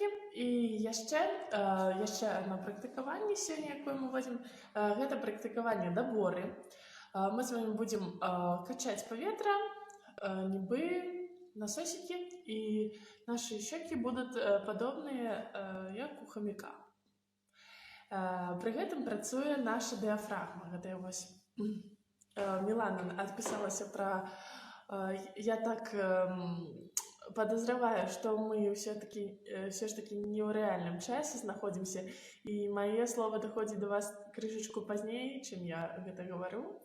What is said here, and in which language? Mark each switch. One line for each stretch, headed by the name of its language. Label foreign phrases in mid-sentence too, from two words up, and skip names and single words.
Belarusian: І яшчэ одно практыкаванне сёння, якое мы возьмем, гэта практыкаванне даборы. Мы з вами будзем качаць паветра, нібы насосікі, і нашы щёкі будуць падобныя, як у хаміка. Пры гэтым працуе наша дыафрагма. Гэта я вось...
Russian: Милана отписалась про... Я так подозреваю, что мы все ж таки не в реальном часе находимся, и мое слово доходит до вас крышечку позднее, чем я это говорю.